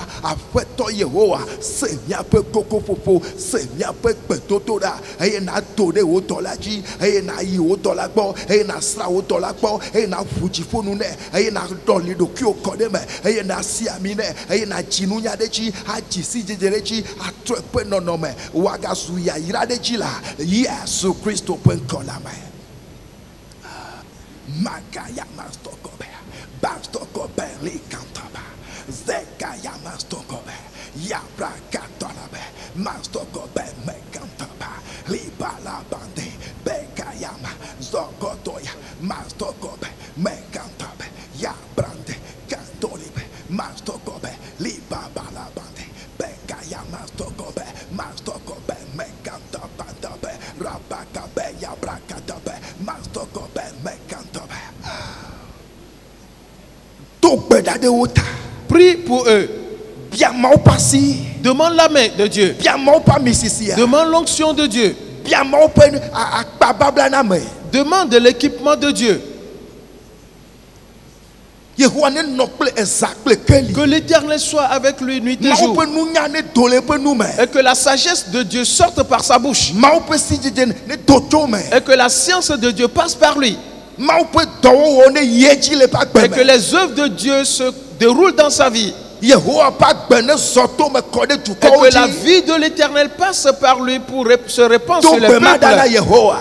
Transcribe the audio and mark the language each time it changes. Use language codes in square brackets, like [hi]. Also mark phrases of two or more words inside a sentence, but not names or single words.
[ee] Aƒetɔ Yehowa, se míaƒe kokoƒoƒo, se míaƒe gbedodo ɖa eye nato ɖe wo dɔla dzi eye nayi wo dɔla gbɔ eye nasra wo dɔla gbɔ eye naʋu dziƒonu nɛ eye naɖɔli ɖokuiwo kɔ ɖe me eye nasi ami nɛ eye nadzi nunya ɖe dzi adzi si dzedze ɖe dzi atrɔ eƒe nɔnɔme wagazu yayra ɖe dzi la Yesu Kristo ƒe ŋkɔ la me. Magaya mastokobe, bastokobe likantaba, zekaya mastokobe, yabra katolabe, mastokobe mekantaba, libala bande, bekayama, zokotoya, mastokobe mekantabe, yabrande, kantolibe, mastokobe, libabala bande, bekaya mastokobe, mastokobe mekantabe, rabakabe, yabrakatabe, mastokobe mekantabe. Do gbe ɖa ɖe wo ta. [fr] Prie pour eux. [ee] Bia Mawu ƒe asi. [fr] Demande la main de Dieu. [ee] Bia Mawu ƒe amisisia. [fr] Demande l'onction de Dieu. [ee] Bia Mawu ƒe akpababla na me. [fr] Demande de l'équipement de Dieu. [ee] Yehowa ne nɔ kple eza kple keli. [fr] Que l'Éternel soit avec lui nuit et [ee] Mawu [fr] jour. [ee] ƒe nunya ne do le eƒe nu me. [fr] Et que la sagesse de Dieu sorte par sa bouche. [ee] Mawu ƒe sidzedze ne do tso me. [fr] Et que la science de Dieu passe par lui. [ee] Mawu ƒe dɔwɔwɔ ne yie dzi le eƒe [fr] Et [ee] agbe [fr] que [ee] me. [fr] les œuvres de Dieu se déroulent dans sa vie. Et que la vie de l'Éternel passe par lui pour se répandre sur le peuple.